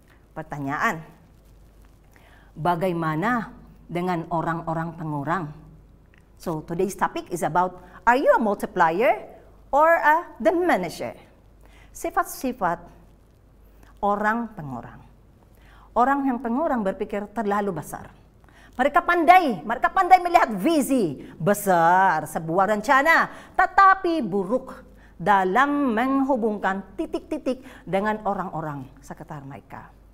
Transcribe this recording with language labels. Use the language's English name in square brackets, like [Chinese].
[Indonesian] Pertanyaan, bagaimana dengan orang-orang pengurang? [English] So today's topic is about, are you a multiplier or a diminisher? [Indonesian] Sifat-sifat orang pengurang. Orang yang pengurang berpikir terlalu besar. Mereka pandai melihat visi besar sebuah rencana, tetapi buruk dalam menghubungkan titik-titik dengan orang-orang sekitar mereka.